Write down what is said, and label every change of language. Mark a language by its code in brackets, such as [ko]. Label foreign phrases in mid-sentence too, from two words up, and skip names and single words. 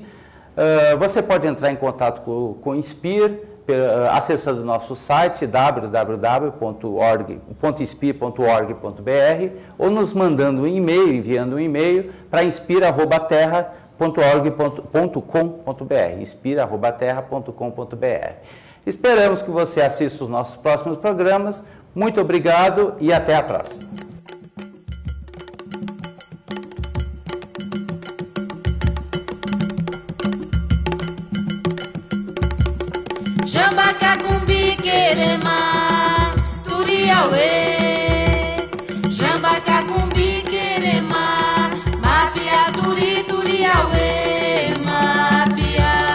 [pt] Você pode entrar em contato com o Inspire, acessando o nosso site www.inspire.org.br ou nos mandando um e-mail, enviando um e-mail para inspire@terra.org.com.br, inspire@terra.com.br. Esperamos que você assista os nossos próximos programas. Muito obrigado e até a próxima. Jambacacumbi querema, turiauê. Jambacacumbi querema, mapia turi turiauê, mapia.